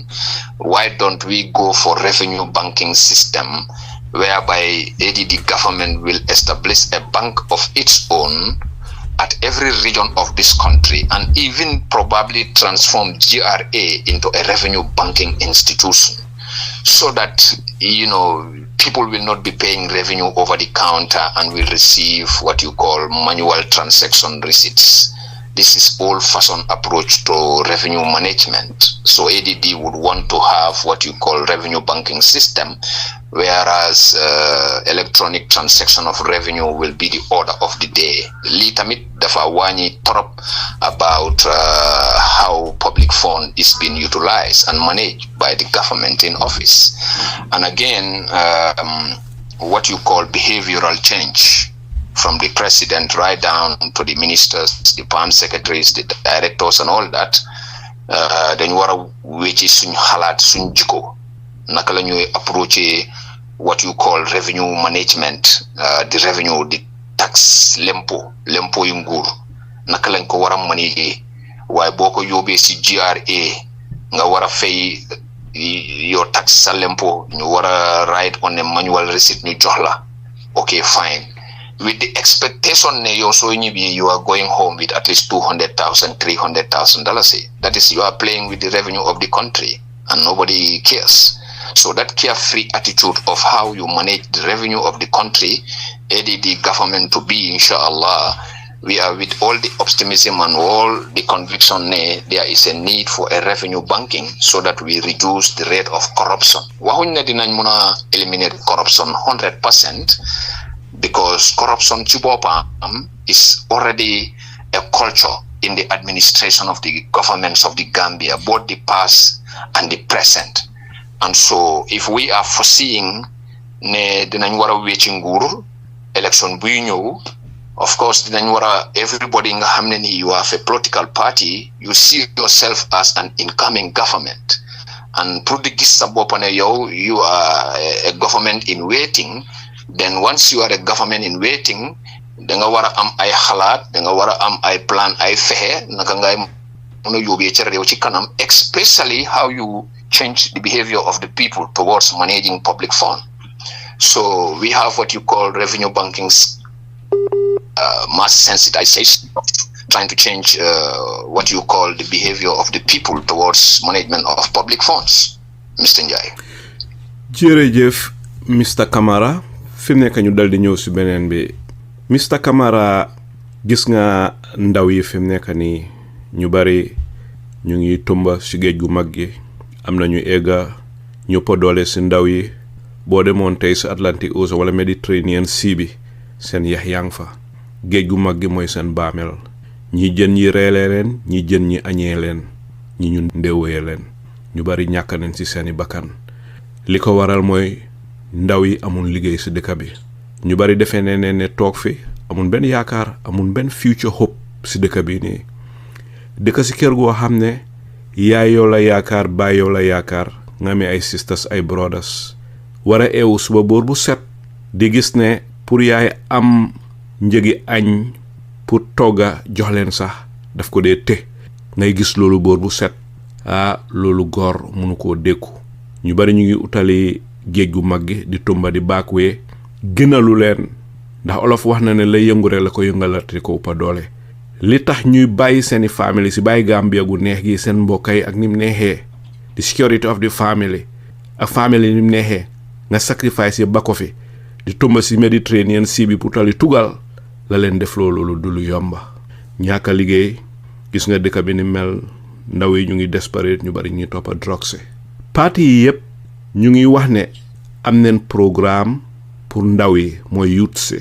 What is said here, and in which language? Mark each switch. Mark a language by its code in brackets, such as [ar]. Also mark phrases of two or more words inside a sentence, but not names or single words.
[en] Why don't we go for revenue banking system whereby ADD government will establish a bank of its own at every region of this country, and even probably transform GRA into a revenue banking institution, so that people will not be paying revenue over the counter and will receive what you call manual transaction receipts. This is old-fashioned approach to revenue management. So ADD would want to have what you call revenue banking system, whereas electronic transaction of revenue will be the order of the day. [wo] Li tamit dafa wàññi [en] trop about how public fund is being utilized and managed by the government in office. And again, what you call behavioral change, from the president right down to the ministers, the PAM secretaries, the directors and all that, [wo] dañ war a wécci suñ xalaat suñ jikko naka la ñuy approacher [en] what you call revenue management, the revenue, the tax, [wo] lempo yu nguur naka lañ ko war a manager. waaye boo ko yóbbee si GRA nga war a fay [en] your tax [wo] sa lempo ñu war a [en] write on a manual receipt [wo] ñu jox la. [en] Okay, fine. With the expectation you are going home with at least $200,000, $300,000. That is, you are playing with the revenue of the country and nobody cares. So that carefree attitude of how you manage the revenue of the country, ADD government to be, inshallah, we are with all the optimism and all the conviction there is a need for a revenue banking so that we reduce the rate of corruption. [wo] Waxuñ ne dinañ mëna [en] eliminate corruption 100% because corruption [wo] ci boppam [en] is already a culture in the administration of the governments of the Gambia, both the past and the present. And so if we are foreseeing [wo] ne dinañ wara wéci nguur election buy ñëw, [en] of course [wo] dinañ wara [en] everybody [wo] nga xamné ni [en] you have a political party, you see yourself as an incoming government, and [wo] pour di gis sa bopp ne yow [en] you are a government in waiting. Then once you are a government in waiting, [wo] da nga wara am ay xalaat, da nga wara am ay plan, ay fexe naka ngay mëna yóbbee ci réew ci kanam, [en] especially how you change the behavior of the people towards managing public fund. So we have what you call revenue banking, mass sensitization, trying to change what you call the behavior of the people towards management of public funds. Mr. Njai. [wo] Jërëjëf Mr. Camara, fi mu nekk ñu dal di ñëw si beneen bi. Mr. Camara, gis nga ndaw yi fi mu nekk nii ñu bari ñu ngi tumba si géej gu mag gi, am na ñu egga ñu po doole si ndaw yi. Boo demoon tey si Atlantic Ocean wala Mediterranean Sea bi seen yax yaa ngi fa, géej gu mag gi mooy seen baamel, ñi jën ñi reelee leen, ñi jën ñi añee leen, ñi ñu ndéwee leen, ñu bari ñàkk nañ si seeni bakkan. Li ko waral mooy ndaw yi amul liggéey si dëkk bi, ñu bari defee ne toog fi amul benn yaakaar, amul benn [en] future hope [wo] si dëkk bi nii. Dëkk si kër goo xam ne yaay yow la yaakaar, baay yow la yaakaar, nga amee ay sisters ay brothers, wara eewu suba boor bu set di gis ne pour yaay am njëgi añ pour togga jox leen sax daf ko dee te ngay gis loolu boor bu set. Loolu góor mënu koo dékku. ñu bari ñu ngi utali géej gu mag gi di tumba di baakwee gënalu leen, ndax olof wax na ne la yëngu rek la ko yëngalati ko uppa doole. li tax ñuy bàyyi seeni family si bàyyi Gambia gu neex gi seen mbokk yi ak nim neexee, [en] the security of the family [wo] ak family nim neexee nga sacrifice ba ko fi di tumba si Mediterranean Sea bi pour tali tugal la leen def loolu du lu yomba. ñaaka liggéey, gis nga dëkk bi ni mel, ndaw yi ñu ngi desperate, ñu bari ñuy toppa drogue. Parti yi yëpp ñu ngi wax ne am neen programme pour ndaw yi mooy youth si.